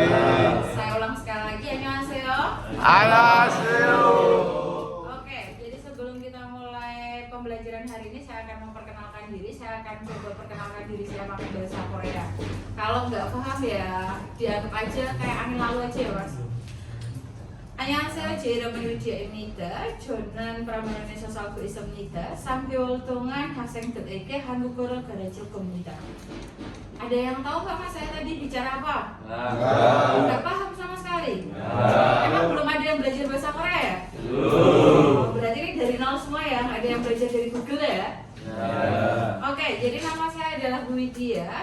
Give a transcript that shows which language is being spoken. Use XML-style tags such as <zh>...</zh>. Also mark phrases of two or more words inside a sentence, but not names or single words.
<id>Saya ulang sekali lagi annyeonghaseyo. Annyeonghaseyo. Oke, jadi sebelum kita mulai pembelajaran hari ini saya akan memperkenalkan diri. Saya akan coba perkenalkan diri saya pakai bahasa Korea. Kalau nggak paham ya dianggap aja kayak angin lalu aja ya mas.</id> <ko>안녕하세요. 제 이름은 유지아입니다. 저는 프라모니에서 살고 있습니다. 3개월 동안 학생들에게 한국어를 가르칠 겁니다.</ko> <id>Ada yang tahu nggak mas saya tadi bicara apa? Nggak paham sama sekali. Emang belum ada yang belajar bahasa Korea ya? Berarti ini dari nol semua ya? Nggak ada yang belajar dari Google ya? Oke, jadi nama saya adalah Bu Widya.</id>